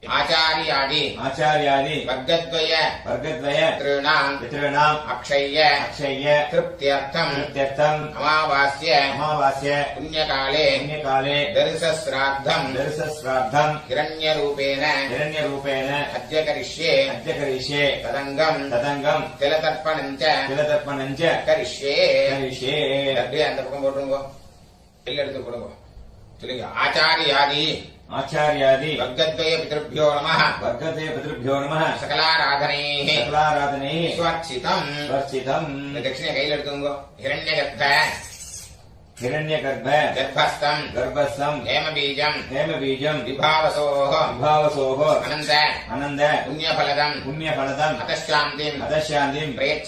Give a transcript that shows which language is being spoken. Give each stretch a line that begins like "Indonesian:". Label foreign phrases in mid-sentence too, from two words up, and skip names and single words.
Sanskrit: आचार्यादि वर्गद्वय पितॄणाम् अक्षय्य तृप्त्यर्थम् अमावास्य पुण्यकाले दर्शश्राद्धम् हिरण्यरूपेण अद्य करिष्ये तदङ्गम् तिलतर्पणम् च करिष्ये
Tamil: அப்படியே அந்த பக்கம் போட்டுருங்கோ எல்ல எடுத்து போடுங்க சொல்லுங்க
Sanskrit: आचार्यादि वर्गद्वय पितृभ्यो नमः सकलाराधनैः स्वार्चितम् दक्षिणे
Tamil: கையில எடுத்துங்கோ
Sanskrit: हिरण्यगर्भ गर्भस्थम् हेमबीजम् विभावसोः अनन्द पुण्यफलदम् अतशान्तिम् प्रयच्छ